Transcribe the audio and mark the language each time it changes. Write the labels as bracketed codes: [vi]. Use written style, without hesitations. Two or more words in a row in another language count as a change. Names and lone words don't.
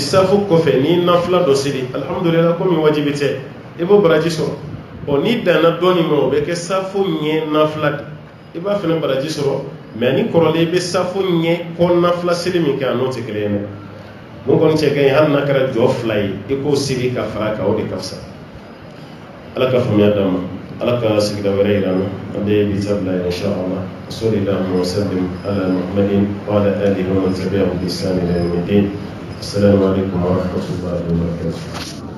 [bm] safo kɔfɛ ni nafila dɔ seli alhamdulillah komi wajibi tɛ i b'o baraji sɔrɔ ni danna dɔɔni ma o bɛ kɛ safo ɲɛ nafila de i b'a fana baraji sɔrɔ mɛ ni kɔrɔlen i bɛ safo ɲɛ kɔ nafila seli min kɛ a n'o tɛ kelen ye dɛ mun kɔni cɛ ka ɲi hali n'a kɛra jɔ 2 ye i k'o seli ka fara kan o de ka fisa ala ka faamuya d'an ma ala ka sigida wɛrɛ yira an na an bɛ bi ta bila yen inshallah [ar] صل وسلم على محمد وعلى آله ومن تبعهم بإحسان إلى يوم الدين السلام عليكم ورحمة الله وبركاته